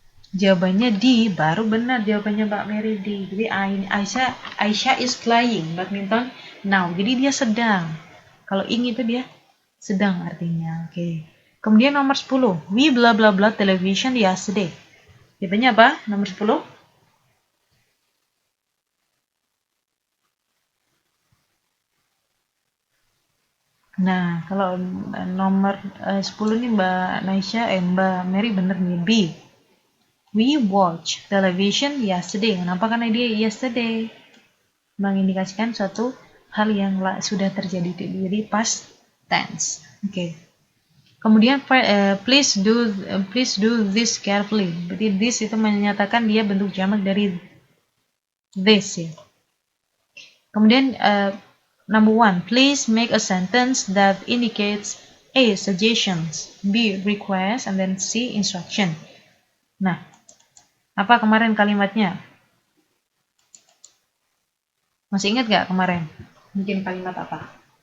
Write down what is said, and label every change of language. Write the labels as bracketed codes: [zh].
[id] Jawabannya D, baru benar jawabannya Mbak Mary D. [en] Jadi Aisyah is playing badminton now. [id] Jadi dia sedang. Kalau ing itu dia sedang artinya. Oke. Kemudian nomor 10. [en] We bla bla bla television yesterday. [id] Jawabannya apa? Nomor 10. Nah, kalau nomor 10 nih Mbak Mary bener nih B. [en] We watch television yesterday. [id] Kenapa? Karena dia yesterday mengindikasikan suatu hal yang sudah terjadi di past tense. Oke. [en] Kemudian please do this carefully. [id] Berarti this itu menyatakan dia bentuk jamak dari this ya. [en] Kemudian number 1, please make a sentence that indicates A, suggestions, B, request, and then C, instruction. [id] Nah, apa kemarin kalimatnya? Masih ingat gak kemarin? Mungkin kalimat apa?